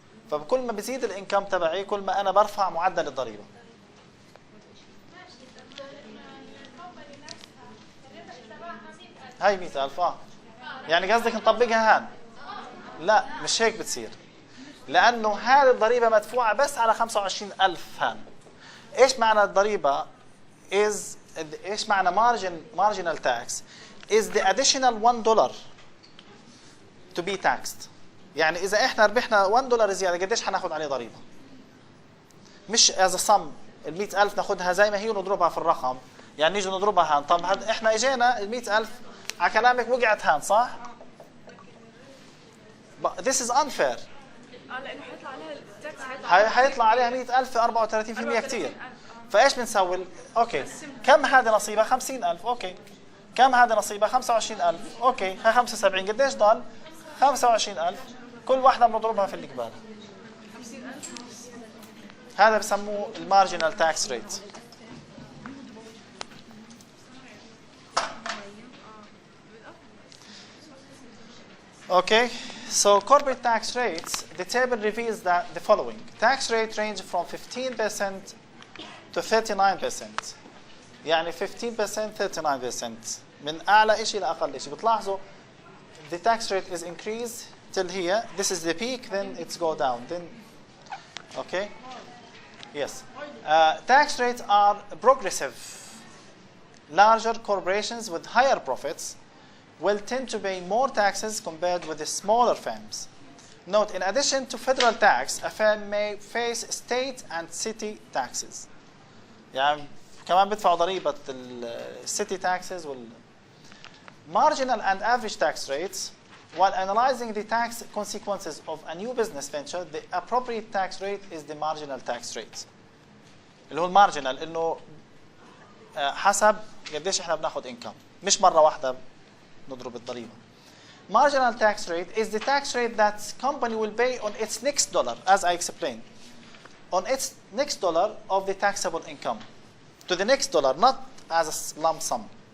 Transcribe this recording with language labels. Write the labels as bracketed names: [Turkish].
[Arabic] فكل ما بزيد الإنكم تبعي كل ما أنا برفع معدل الضريبة. هاي 100,000 يعني قصدك نطبقها هان؟ لا مش هيك بتصير، لأنه هذه الضريبة مدفوعة بس على 25,000 هان. إيش معنى الضريبة؟ إيش معنى [English] marginal tax is the additional $1 to be taxed. [Arabic] يعني إذا إحنا ربحنا $1 زيادة قديش حناخد عليه ضريبة؟ مش [English] as a sum [Arabic] ال100,000 ناخدها زي ما هي ونضربها في الرقم، يعني نيجي نضربها هان. طب إحنا إجينا ال100,000 على كلامك وقعت هان صح؟ [English] This is unfair. [Arabic] لانه حيطلع عليها التاكس، حيطلع عليها 100,000 34% كثير. فايش بنسوي؟ اوكي كم هذا نصيبها؟ 50,000. اوكي كم هذا نصيبها؟ 25,000. اوكي ها 75 قديش ضل؟ 25,000. كل واحدة بنضربها في اللي قبالها. هذا بسموه المارجنال تاكس ريت. [English] Okay, so corporate tax rates, the table reveals that the following. Tax rate range from 15% to 39%. [Arabic] يعني 15% 39% من أعلى شيء لأقل شيء. بتلاحظوا [English] the tax rate is increased till here. This is the peak, then it's go down. Then, okay, yes. Tax rates are progressive. Larger corporations with higher profits will tend to pay more taxes compared with the smaller firms. Note, in addition to federal tax, a firm may face state and city taxes. [Arabic] يعني كمان بدفعوا ضريبة [English] city taxes [Arabic] وال [English] marginal and average tax rates. While analyzing the tax consequences of a new business venture, the appropriate tax rate is the marginal tax rate. [Arabic] اللي هو المارجنال إنه حسب قديش إحنا بناخد income، مش مرة واحدة نضرب الضريبة. [English] Marginal tax rate is the tax rate that company will pay on its next dollar, as I explained, on its next dollar of the taxable income, to the next dollar, not as a lump sum.